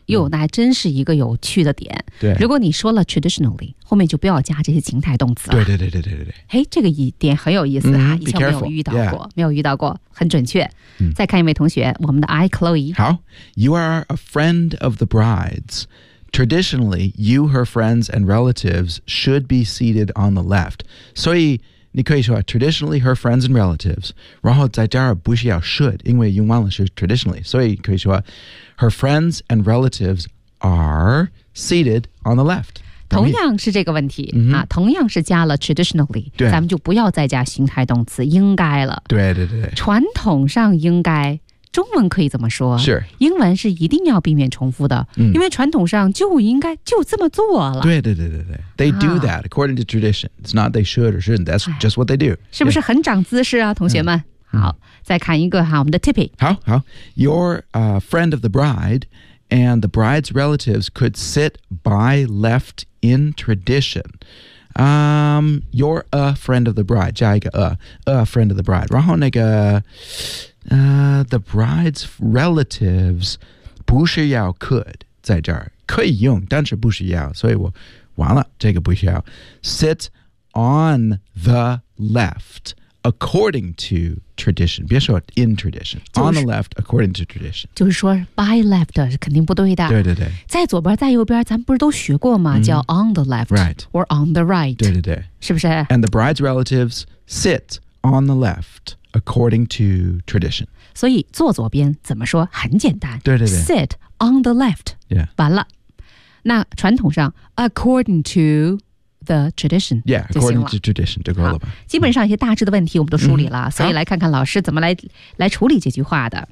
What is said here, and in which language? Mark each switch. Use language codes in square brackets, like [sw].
[zh] 哟，那还真是一个有趣的点。对。如果你说了 traditionally, 后面就不要加这些情态动词了。对对对对对对对。这个点很有意思啊、以前没有遇到过。没有遇到过。很准确、再看一位同学我们的 I Chloe [en] 好 You are a friend of the bride's Traditionally you her friends and relatives should be seated on the left [zh] 所以你可以说 [en] Traditionally her friends and relatives [zh] 然后在这儿不需要 [en] should [zh] 因为用完了是 [en] traditionally [zh] 所以可以说 [en] Her friends and relatives are seated on the left [zh] 同样是这个问题、同样是加了 traditionally 对咱们就不要再加形态动词应该了对对对传统上应该中文可以怎么说是英文是一定要避免重复的、因为传统上就应该就这么做了 [en] 对对对对 They do that according to tradition It's not they should or shouldn't That's just what they do [zh] 是不是很长姿势啊同学们、好再看一个哈我们的 Tippy [en] 好好 Your、friend of the bride And the bride's relatives could sit by left in tradition.、you're a friend of the bride. [zh] 加一个 [en] a friend of the bride. [zh] 然后那个、 [en] the bride's relatives [zh] 不需要 could 在这儿可以用，但是不需要。所以我完了，这个不需要。 [en] Sit on the left. According to tradition, [zh] 别说 [en] in tradition,、on the left, according to tradition. [zh] 就是说 by left 是肯定不对的。对对对。在左边在右边咱们不是都学过吗、叫 [en] on the left、 right. or on the right. [zh] 对对对。是不是 [en] And the bride's relatives sit on the left, according to tradition. [zh] 所以坐左边怎么说很简单。对对对。 [en] Sit on the left,、 yeah. [zh] 完了。那传统上 [en] according toThe tradition, yeah, according to tradition, [zh] 就够了吧。基本上一些大致的问题我们都梳理了，所以来看看老师怎么来处理这句话的。